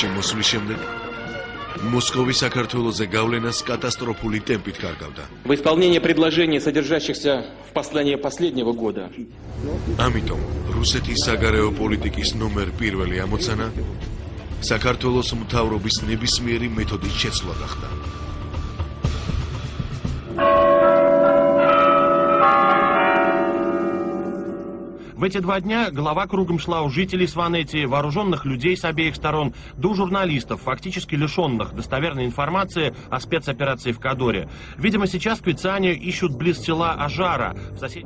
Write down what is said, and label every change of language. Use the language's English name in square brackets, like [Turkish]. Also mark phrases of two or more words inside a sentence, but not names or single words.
[Georgian] მოსვლის შემდეგ მოსკოვი საქართველოზე გავლენას კატასტროფული ტემპით კარგავდა. [Russian] В исполнение предложений, содержащихся в послании последнего года. [Georgian] ამიტომ რუსეთის საგარეო პოლიტიკის ნომერ პირველი ამოცანა საქართველოს მთავრობის ნებისმიერი მეთოდით შეცვლა გახდა. [Russian] В эти 2 дня голова кругом шла у жителей Сванети, вооруженных людей с обеих сторон, до журналистов, фактически лишенных достоверной информации о спецоперации в Кадоре. Видимо, сейчас квицане ищут близ села Ажара, в соседнем...